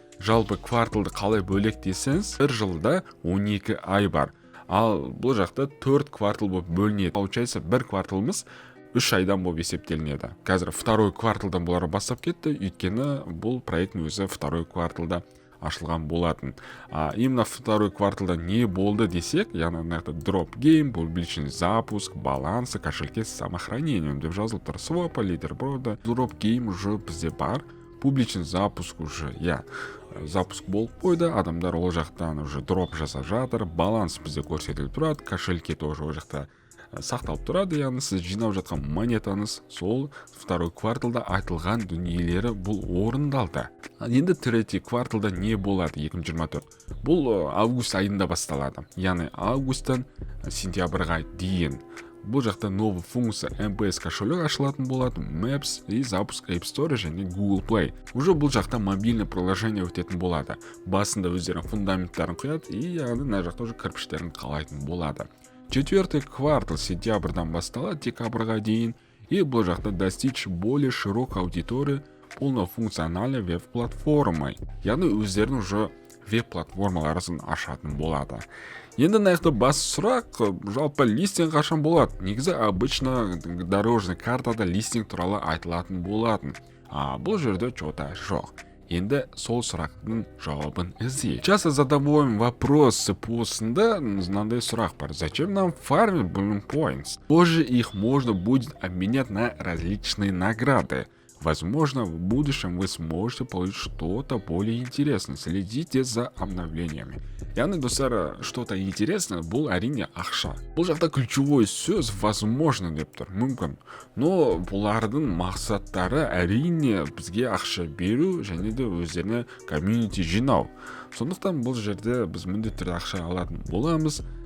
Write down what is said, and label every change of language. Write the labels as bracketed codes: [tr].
[kk] Жалпы кварталды қалай бөлек десеңіз, бір жылда 12 ай бар. Ал бұл жақта 4 квартал болып бөлінеді. Получается, бір кварталымыз 3 айдан болып есептелінеді. Қазір второй кварталдан бұлар бастап кетті, өйткені бұл проекттің өзі второй кварталда ашылған болатын. Именно второй кварталда не болды десек, яғни дроп гейм, публичный запуск, балансы, [ru] кошельки с самохранением [kk] деп жазылып тұр. Свопа, лидерборда, дроп гейм уже бізде бар, публичный запуск уже, запуск болып қойды, адамдар ол жақтан уже дроп жасап жатыр, баланс бізде көрсетіліп тұрады, кошельки тоже ол жақта сақталып тұрады, яғни сіз жинап жатқан монетаңыз сол второй кварталда айтылған дүниелері бұл орындалды. Енді третий кварталда не болады 2024? Бұл август айында басталады. Яғни августтан сентябрьға дейін. Бұл жақта новый функция MPS кошелек ашылатын болады, Maps и запуск App Store және Google Play. Уже бұл жақта мобильный приложение өтетін болады. Басында өздерінің фундаменттарын құяды, и яғни мына жақта уже кірпіштерін қалайтын болады. [ru] Четвертый квартал [kk] сентябрьдан басталады декабрьға дейін, [ru] и бұл жақта достичь более широкой аудитории полнофункциональной веб-платформой. [kk] Яғни өздерінің уже веб-платформаларын ашатын болады. Енді нақты бас сұрақ, жалпы листинг қашан болады? Негізі обычно дорожный картада листинг туралы айтылатын болатын. Бұл жерде что-то жоқ. Енді сол сұрақтың жауабын іздейік. [ru] Часто задаваем вопросы постында, [kk] мынандай сұрақ бар. [ru] Зачем нам фармить Bloom Points? Позже их можно будет обменять на различные награды. Возможно, в будущем вы сможете получить что-то более интересное. Следите за обновлениями. [kk] Яғни достар, [ru] что-то интересное [kk] бұл әрине ақша. Бұл жақта ключевой сөз возможно деп тұр, мүмкін. Но бұлардың мақсаттары әрине бізге ақша беру және де өздеріне комьюнити жинау. Сондықтан бұл жерде біз міндетті түрде ақша алатын боламыз.